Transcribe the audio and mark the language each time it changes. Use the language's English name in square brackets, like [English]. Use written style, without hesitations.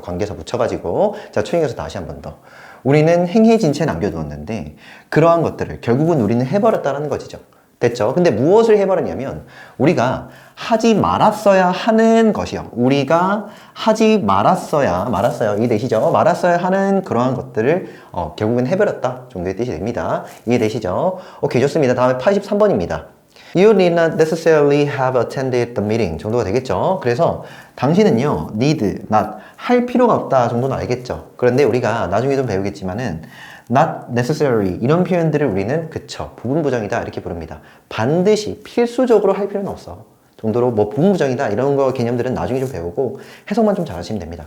[Korean] 관계사 붙여가지고. 자, 초행해서 다시 한 번 더. 우리는 행해진 채 남겨두었는데 그러한 것들을 결국은 우리는 해버렸다는 것이죠. 됐죠? 근데 무엇을 해버렸냐면 우리가 하지 말았어야 하는 것이요. 우리가 하지 말았어야 이해되시죠? 말았어야 하는 그러한 것들을 결국은 해버렸다 정도의 뜻이 됩니다. 이해되시죠? 오케이, 좋습니다. 다음에 83번입니다. [English] You need not necessarily have attended the meeting 정도가 되겠죠. [Korean] 그래서 당신은요, need, not, 할 필요가 없다 정도는 알겠죠. 그런데 우리가 나중에 좀 배우겠지만은 [English] not necessarily [Korean] 이런 표현들을 우리는 그쵸, 부분부정이다 이렇게 부릅니다. 반드시 필수적으로 할 필요는 없어 정도로 뭐 부분부정이다 이런 거 개념들은 나중에 좀 배우고 해석만 좀 잘하시면 됩니다.